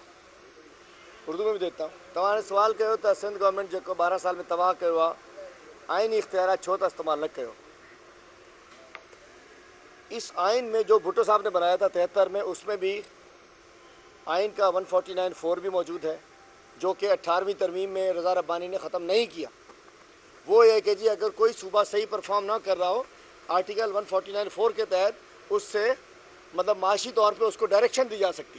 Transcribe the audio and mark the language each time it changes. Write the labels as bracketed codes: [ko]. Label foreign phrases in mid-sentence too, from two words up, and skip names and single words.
[ur] اردو میں بھی دیتا ہوں. [sd] तव्हां सवाल कयो त सिंध गवर्नमेंट जो 12 साल में तबाह कयो आहे, आइनी इख्तियार छो त इस्तेमाल न कयो। [ur] اس آئین میں جو بھٹو صاحب نے بنایا تھا 73 میں، اس میں بھی آئین کا 149(4) بھی موجود ہے، جو کہ 18ویں ترمیم میں رضا ربانی نے ختم نہیں کیا. وہ یہ کہ جی اگر کوئی صوبہ صحیح پرفارم نہ کر رہا ہو، آرٹیکل 149(4) کے تحت اس سے مطلب معاشی طور پہ اس کو ڈائریکشن دی جا سکتی ہے.